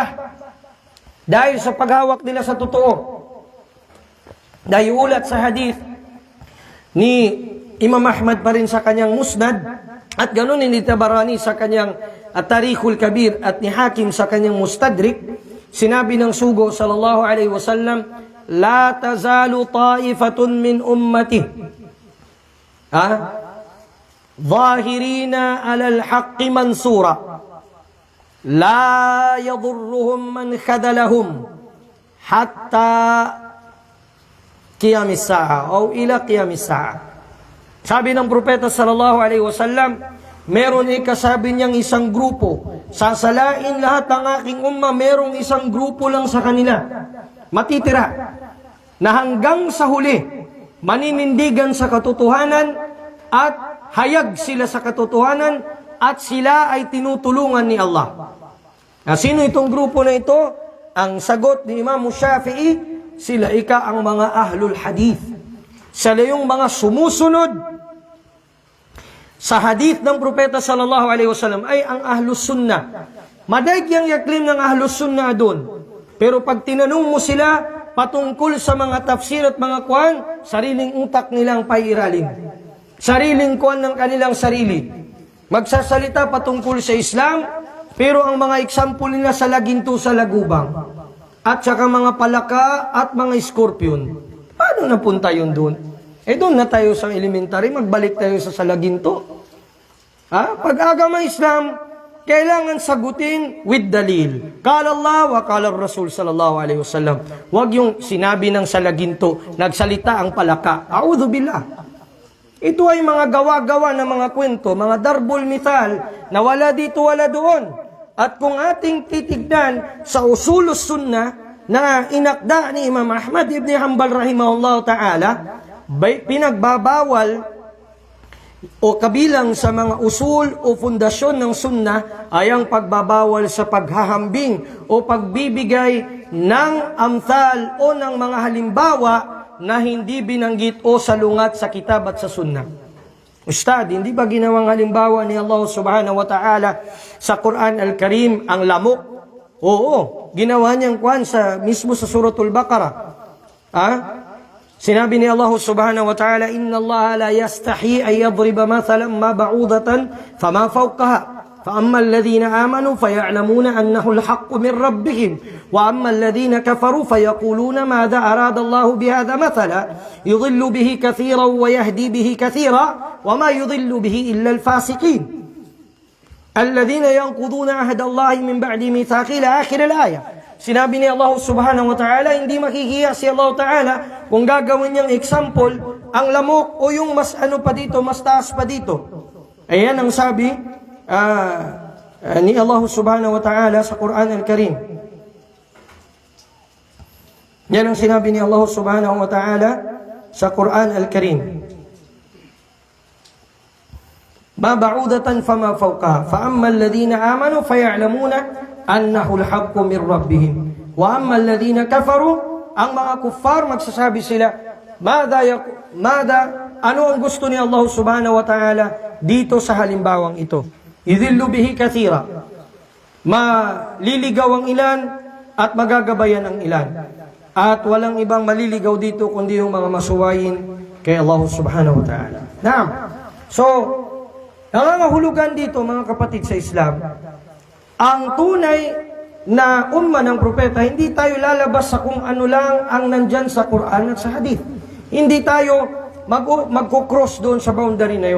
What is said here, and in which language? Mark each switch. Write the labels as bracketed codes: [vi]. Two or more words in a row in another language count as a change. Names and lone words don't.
[tl] Dahil sa paghawak nila sa totoo. Dahil ulat sa hadith ni Imam Ahmad pa rin sa kanyang musnad, at ganun ni Tabarani sa kanyang At-Tarikhul Kabir at ni Hakim sa kanyang Mustadrik, sinabi ng sugo [ar] صلى الله عليه وسلم, "لا تزال طائفة من أمتي ظاهرين على الحق منصورة. لا يضرهم من خذلهم حتى قيام الساعة أو إلى قيام الساعة." [tl] Sabi ng propeta [ar] صلى الله عليه وسلم, [tl] meron kasabi niyang isang grupo, sasalain lahat ng aking umma, merong isang grupo lang sa kanila matitira na hanggang sa huli maninindigan sa katotohanan at hayag sila sa katotohanan at sila ay tinutulungan ni Allah. Sino itong grupo na ito? Ang sagot ni Imam Shafi'i, sila ang mga [ar] أهل الحديث. [tl] Sila yung mga sumusunod sa hadith ng propeta [ar] صلى الله عليه وسلم [tl] ay ang [ar] أهل السنة. [tl] Madaig yang yaklim ng [ar] أهل السنة [tl] doon. Pero pag tinanong mo sila patungkol sa mga tafsir at mga kuwan, sariling utak nilang pairalin. Sariling kuwan ng kanilang sarili. Magsasalita patungkol sa Islam, pero ang mga example nila sa laginto sa lagubang. At saka mga palaka at mga scorpion. Paano napunta yun doon? Doon na tayo sa elementary, magbalik tayo sa salaginto. Pag-agama Islam, kailangan sagutin with dalil. [ar] قال الله وقال رسول صلى الله عليه وسلم. [tl] Huwag yung sinabi ng salaginto, nagsalita ang palaka. [ar] أعوذ بالله. [tl] Ito ay mga gawa-gawa na mga kwento, mga [ar] ضرب الأمثال, [tl] na wala dito, wala doon. At kung ating titignan sa [ar] أصول السنة [tl] na inakda ni Imam Ahmad ibn Hanbal [ar] رحمه الله تعالى, [tl] pinagbabawal o kabilang sa mga usul o fundasyon ng sunnah ay ang pagbabawal sa paghahambing o pagbibigay ng amthal o ng mga halimbawa na hindi binanggit o salungat sa kitab at sa sunnah. Ustad, hindi ba ginawang halimbawa ni Allah [ar] سبحانه وتعالى [tl] sa Quran al-Karim ang lamok? Oo, ginawa niyang kwan mismo sa suratul Baqarah. Sinabi ni Allah [ar] سبحانه وتعالى, "إن الله لا يستحيي أن يضرب مثلا ما بعوضة فما فوقها. فأما الذين آمنوا فيعلمون أنه الحق من ربهم وأما الذين كفروا فيقولون ماذا أراد الله بهذا مثلا يضل به كثيرا ويهدي به كثيرا وما يضل به إلا الفاسقين الذين ينقضون عهد الله من بعد ميثاقه إلى آخر الآية." [tl] Sinabi ni Allah [ar] سبحانه وتعالى, [tl] hindi makikiya si Allah ta'ala kung gagawin niyang example ang lamok o yung mas ano pa dito, mas taas pa dito. Ayan ang sabi ni Allah [ar] سبحانه وتعالى [tl] sa Quran al-Karim. Yan ang sinabi ni Allah [ar] سبحانه وتعالى [tl] sa Quran al-Karim. [ar] "ما بعوضة فما فوقها فأما الذين آمنوا فيعلمون أنه الحق من ربهم وأما الذين كفروا [tl] ang mga kuffar, magsasabi sila, ano ang gusto ni Allah [ar] سبحانه وتعالى [tl] dito sa halimbawang ito? [ar] يضل به كثيرا. [tl] Maliligaw ang ilan at magagabayan ang ilan. At walang ibang maliligaw dito kundi yung mga masuwayin kay Allah [ar] سبحانه وتعالى. [tl] Naam. So, nangangahulugan dito mga kapatid sa Islam, ang tunay na umma ng propeta, hindi tayo lalabas sa kung ano lang ang nandyan sa Quran at sa Hadith. Hindi tayo magko-cross doon sa boundary na yon.